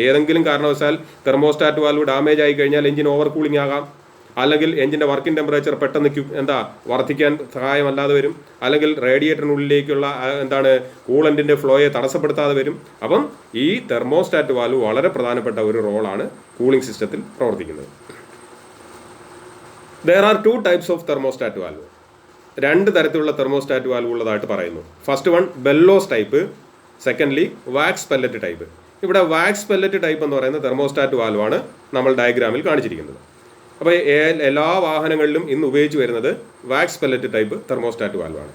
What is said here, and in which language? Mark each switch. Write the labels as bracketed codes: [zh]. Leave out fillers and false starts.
[ml] ഏതെങ്കിലും കാരണവശാൽ thermostat valve damage ആയി കഴിഞ്ഞാൽ എൻജിൻ ഓവർ കൂളിംഗ് ആകാം, അല്ലെങ്കിൽ എൻജിൻ്റെ വർക്കിംഗ് ടെമ്പറേച്ചർ പെട്ടെന്ന് വർദ്ധിക്കാൻ സഹായമല്ലാതെ വരും, അല്ലെങ്കിൽ റേഡിയേറ്ററിനുള്ളിലേക്കുള്ള കൂളന്റിൻ്റെ ഫ്ലോയെ തടസ്സപ്പെടുത്താതെ വരും. അപ്പം ഈ തെർമോസ്റ്റാറ്റ് വാൽവ് വളരെ പ്രധാനപ്പെട്ട ഒരു റോളാണ് കൂളിംഗ് സിസ്റ്റത്തിൽ പ്രവർത്തിക്കുന്നത്. [en] There are two types of thermostat valve. [ml] രണ്ട് തരത്തിലുള്ള തെർമോസ്റ്റാറ്റ് വാൽവ് ഉള്ളതായിട്ട് പറയുന്നു. First one bellows type, secondly wax pellet type. ഇവിടെ വാക്സ് പെല്ലറ്റ് ടൈപ്പ് എന്ന് പറയുന്ന തെർമോസ്റ്റാറ്റ് വാൽവാണ് നമ്മൾ ഡയഗ്രാമിൽ കാണിച്ചിരിക്കുന്നത്. അപ്പോൾ എല്ലാ വാഹനങ്ങളിലും ഇന്ന് ഉപയോഗിച്ച് വരുന്നത് വാക്സ് പെല്ലറ്റ് ടൈപ്പ് തെർമോസ്റ്റാറ്റ് വാൽവാണ്.